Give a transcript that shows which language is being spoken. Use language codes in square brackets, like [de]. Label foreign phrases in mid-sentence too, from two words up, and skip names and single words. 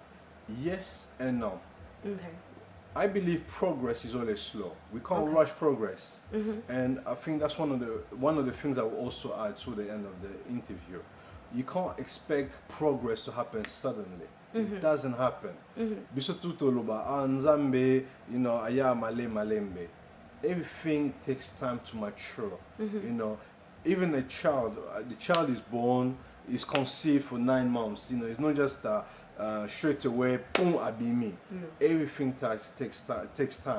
[en] Yes and no. Okay. I believe progress is always slow. We can't rush progress, and I think that's one of the things I will also add to the end of the interview. You can't expect progress to happen suddenly. It doesn't happen. [ln] Biso tutoloba Nzambe, [en] you know, [ln] aya male malembe. [en] Everything takes time to mature. You know, even a child, the child is born, is conceived for 9 months. You know, it's not just straight away, boom, abimi. Everything takes time.